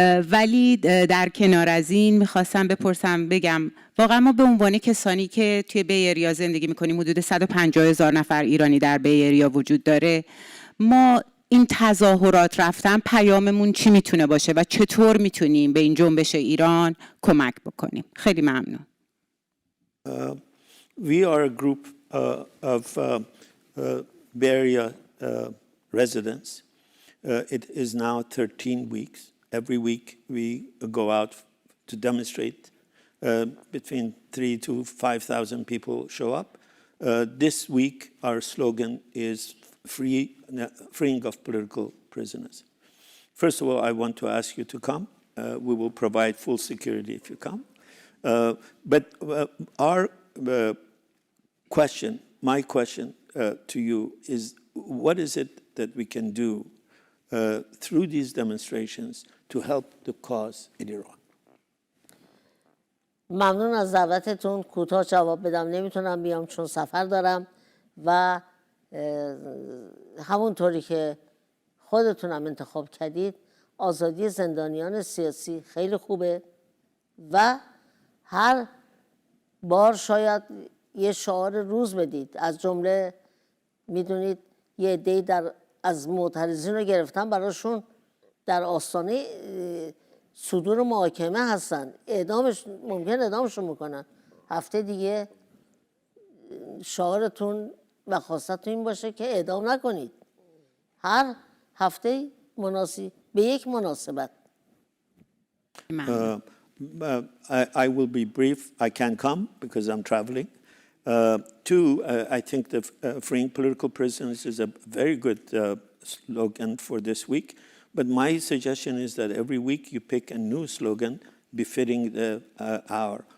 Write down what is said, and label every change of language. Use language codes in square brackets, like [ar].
[fa] ولی در کنار از این می‌خواستم بپرسم بگم واقعا ما به عنوان کسانی که توی بیریا زندگی میکنیم حدود 150,000 نفر ایرانی در بیریا وجود داره ما این تظاهرات رفتن پیاممون چی میتونه باشه و چطور میتونیم به این جنبش ایران کمک بکنیم خیلی ممنون [en] We are a group of Bay Area residents. It is now 13 weeks. Every week we go out to demonstrate. Between 3,000 to 5,000 people show up. This week our slogan is freeing of political prisoners. First of all, I want to ask you to come. We will provide full security if you come. But our question, my question to you is, what is it that we can do through these demonstrations to help the cause in Iran? [fa] ممنون از دعوتتون کوتاه جواب بدم نمیتونم بیام چون سفر دارم و همونطوری که خودتونم انتخاب کردید آزادی زندانیان سیاسی خیلی خوبه و هر بار شاید یه شعار روز بدید از جمله میدونید یه عده‌ای از معترضین رو گرفتن براشون در آستانه صدور محاکمه هستن ممکن اعدامشون میکنن هفته دیگه شعارتون و خواستتون این باشه که اعدام نکنید هر هفته مناسب به یک مناسبت [en] I will be brief. I can't come because I'm traveling. Two, I think the freeing political prisoners is a very good slogan for this week. But my suggestion is that every week you pick a new slogan befitting the hour.